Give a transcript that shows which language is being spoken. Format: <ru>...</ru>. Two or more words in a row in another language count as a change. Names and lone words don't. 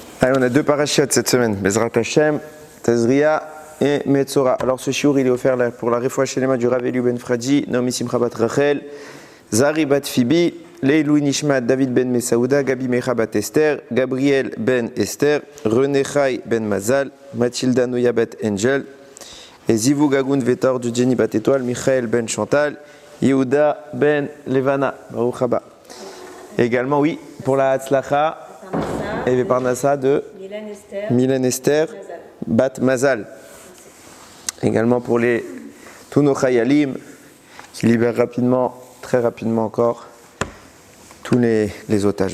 <fr>Allez, on a deux parachiotes cette semaine,</fr> <he>בעזרת השם,</he> <fr>Tazria et Metzora. Alors ce shiur il est offert pour la</fr> <he>רפואה שלמה</he> <fr>du Rav Eliu Ben Fradi, Naomi Simcha Bat Rachel, Zari Bat Fibi,</fr> <he>לעילוי נשמת</he> <fr>David Ben Mesaouda, Gabi Mecha Bat Esther, Gabriel Ben Esther, René Chai Ben Mazal, Mathilda Noya Bat Angel, et</fr> <he>זיווג הגון</he> <fr>Vetor du Jenny Bat Étoile, Michael Ben Chantal, Yehuda Ben Levana, Baruch Haba. Également, oui, pour la Hatzlacha, et Parnassa de Mylène Esther Bat Mazal. Également pour tous nos Chayalim qui libèrent rapidement, très rapidement encore, tous les otages.</fr>